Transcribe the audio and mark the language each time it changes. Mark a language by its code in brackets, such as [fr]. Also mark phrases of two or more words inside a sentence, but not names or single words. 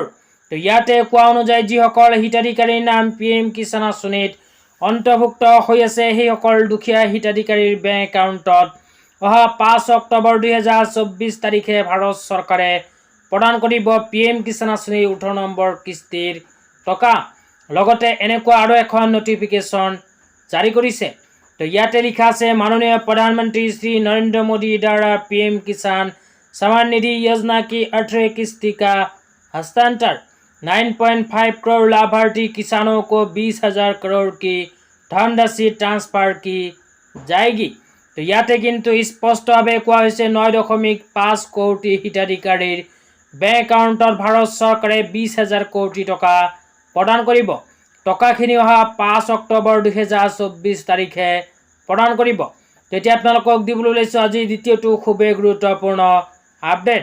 [as] তো ইয়াতে কোৱা অনুযায়ী যিসকল হিতাধিকাৰীৰ নাম PM কিষাণ আঁচনিত অন্তৰ্ভুক্ত হৈ আছে, সেইসকল দুখীয়া হিতাধিকাৰীৰ বেংক একাউণ্টত অহা 5 অক্টোবৰ 2024 তাৰিখে ভাৰত চৰকাৰে প্ৰদান কৰিব PM কিষাণ আঁচনিৰ 18 নম্বৰ কিস্তিৰ টকা। লগতে এনেকুৱা আৰু এখন নটিফিকেশ্যন জাৰি কৰিছে। তো ইয়াতে লিখা আছে, মাননীয় [hi] प्रधानमंत्री श्री नरेंद्र मोदी द्वारा PM किसान सम्मान निधि योजना की 18 किस्ती का हस्तांतर 9.5 करोड़ लाभार्थी किसानों को 20,000 करोड़ की धनराशि ट्रांसफार की जाएगी। [as] তো ইয়াতে কিন্তু স্পষ্টভাৱে কোৱা হৈছে 9.5 কোটি হিতাধিকাৰীৰ বেংক একাউণ্টত ভাৰত চৰকাৰে 20,000 কোটি টকা প্ৰদান কৰিব। টকাখিনি অহা 5 অক্টোবৰ 2024 তাৰিখে প্ৰদান কৰিব। তেতিয়া আপোনালোকক দিবলৈ ওলাইছোঁ আজি দ্বিতীয়টো খুবেই গুৰুত্বপূৰ্ণ আপডেট।